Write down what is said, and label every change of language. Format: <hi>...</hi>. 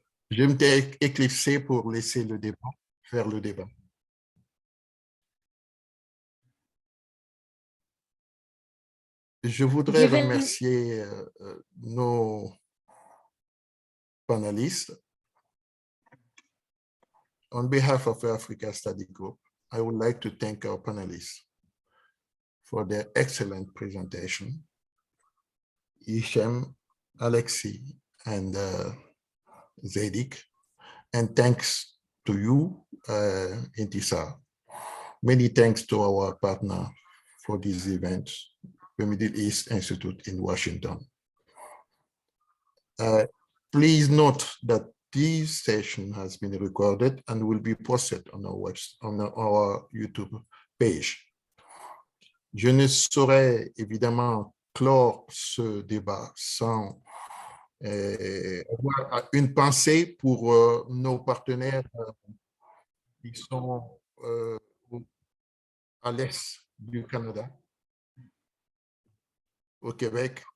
<fr>Je m'étais éclipsé pour laisser le débat, faire le débat. Je voudrais remercier nos panélistes.</fr> <en>On behalf of Africa Study Group, I would like to thank our panelists for their excellent presentation. Hichem Alexi and Zaidik. And thanks to you, Intisar. Many thanks to our partner for this event, the Middle East Institute in Washington. Please note that this session has been recorded and will be posted on our website, on our YouTube page.</en> <fr>Je ne saurais évidemment clore ce débat sans avoir une pensée pour nos partenaires qui sont à l'est du Canada, au Québec.</fr>